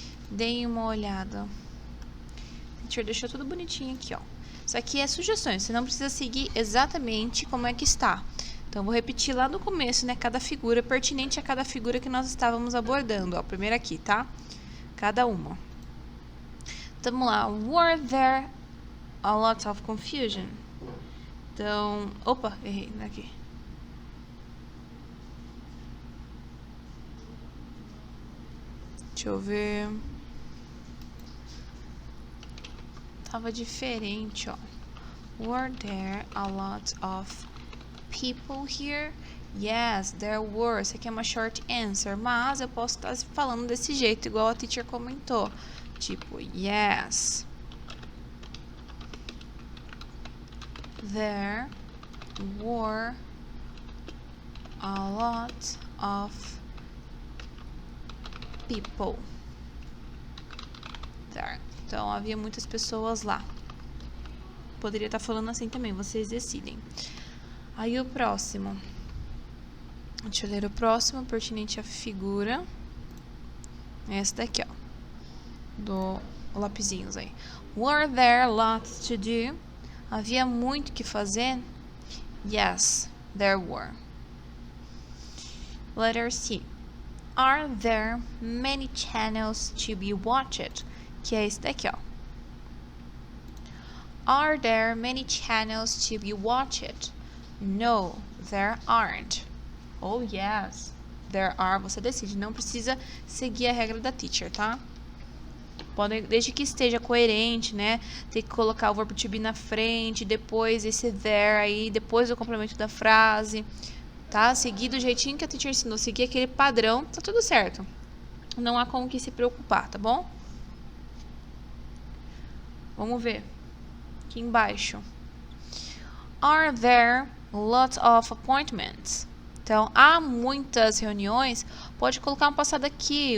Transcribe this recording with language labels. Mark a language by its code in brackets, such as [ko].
[pt] Deem uma olhada. A teacher deixou tudo bonitinho aqui, ó. Isso aqui é sugestões, você não precisa seguir exatamente como é que está. Então, vou repetir lá no começo, né, cada figura, pertinente a cada figura que nós estávamos abordando, ó. Primeiro aqui, tá? Cada uma. Então, vamos lá. [en] Were there a lot of confusion? [pt] Então, opa, errei, aqui. Deixa eu ver. Tava diferente, ó. [en] Were there a lot of people here? Yes, there were. [pt] Isso aqui é uma short answer, mas eu posso estar falando desse jeito, igual a teacher comentou. [en] Tipo, yes, there were a lot of people there. [pt] Então, havia muitas pessoas lá. Poderia estar falando assim também, vocês decidem. Aí o próximo. Deixa eu ler o próximo, pertinente à figura. Essa daqui, ó. Do lapisinhos aí. [en] Were there lots to do? [pt] Havia muito que fazer? [en] Yes, there were. Letter C. Are there many channels to be watched? [pt] Que é esse daqui, ó. [en] Are there many channels to be watched? No, there aren't. Oh, yes, there are. [pt] Você decide, não precisa seguir a regra da teacher, tá? Pode, desde que esteja coerente, né? Tem que colocar o verbo to be na frente, depois esse there aí, depois o complemento da frase, tá? Seguir do jeitinho que a teacher ensinou, seguir aquele padrão, tá tudo certo. Não há com o que se preocupar, tá bom? Vamos ver. Aqui embaixo. [en] Are there lots of appointments? [pt] Então, há muitas reuniões. Pode colocar um passado aqui.